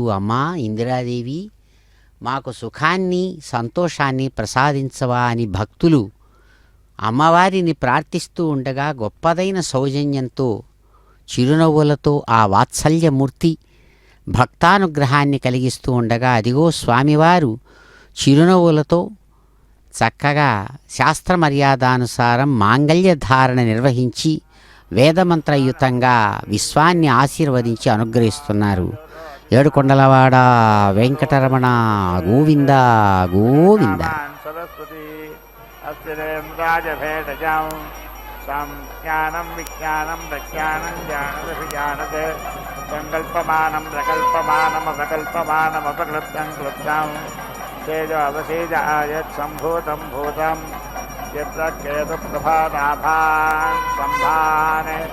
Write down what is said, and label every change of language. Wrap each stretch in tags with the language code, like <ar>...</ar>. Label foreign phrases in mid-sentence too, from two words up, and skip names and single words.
<te>అమ్మా ఇందిరాదేవి, మాకు సుఖాన్ని సంతోషాన్ని ప్రసాదించవా అని భక్తులు అమ్మవారిని ప్రార్థిస్తూ ఉండగా గొప్పదైన సౌజన్యంతో చిరునవ్వులతో ఆ వాత్సల్యమూర్తి భక్తానుగ్రహాన్ని కలిగిస్తూ ఉండగా అదిగో స్వామివారు చిరునవ్వులతో చక్కగా శాస్త్ర మర్యాదానుసారం మాంగళ్య ధారణ నిర్వహించి వేదమంత్రయుతంగా విశ్వాన్ని ఆశీర్వదించి అనుగ్రహిస్తున్నారు. ఏడుకొండలవాడ వెంకటరమణ గోవింద గోవింద.</te> <sa>सरस्वती अस्तिरेन्द्राजभेदजां ज्ञानं विज्ञानं प्रज्ञानं ज्ञानदभिजानत् सङ्कल्पमानं प्रकल्पमानमपकल्पमानमपक्लृप्तं क्लृप्तां तेजो अवसेज आयत्सम्भूतं भूतं यत्र केतुप्रभानाभान् सम्भान्</sa>